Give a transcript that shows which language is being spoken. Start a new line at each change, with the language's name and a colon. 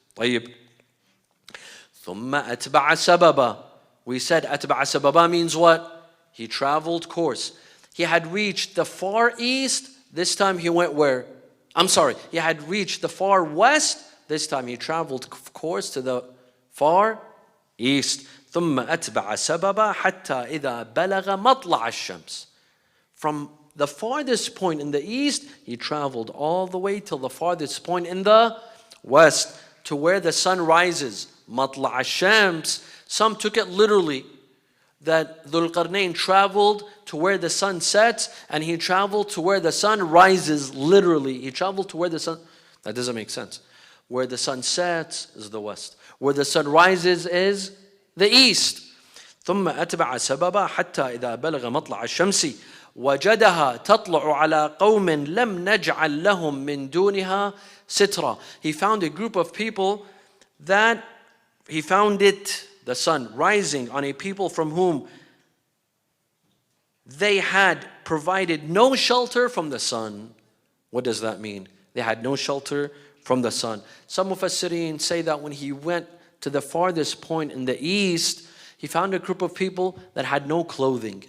Arabic: طيب. ثُمَّ أَتْبَعَ سَبَبًا.
English: We said
Arabic: أَتْبَعَ سَبَبًا
English: means what? He traveled course. He had reached the far east. This time he went where? He had reached the far west. This time he traveled course to the far east.
Arabic: ثُمَّ أَتْبَعَ سَبَبًا حَتَّى إِذَا بَلَغَ مَطْلَعَ الشَّمْسِ.
English: From the farthest point in the east, he traveled all the way till the farthest point in the west, to where the sun rises.
Arabic: Matla' al-Shams.
English: Some took it literally, that Dhul-Qarnayn traveled to where the sun sets, and he traveled to where the sun rises. Literally, he traveled to where the sun... That doesn't make sense. Where the sun sets is the west. Where the sun rises is the east.
Arabic: ثم أتبع سببا حتى إذا بلغ مطلع الشمس وجدها تطلع على قوم لم نجعل لهم من دونها سترا.
English: He found a group of people that he found it, the sun, rising on a people from whom they had provided no shelter from the sun. What does that mean? They had no shelter from the sun. Some Mufassirin say that when he went to the farthest point in the east, he found a group of people that had no clothing.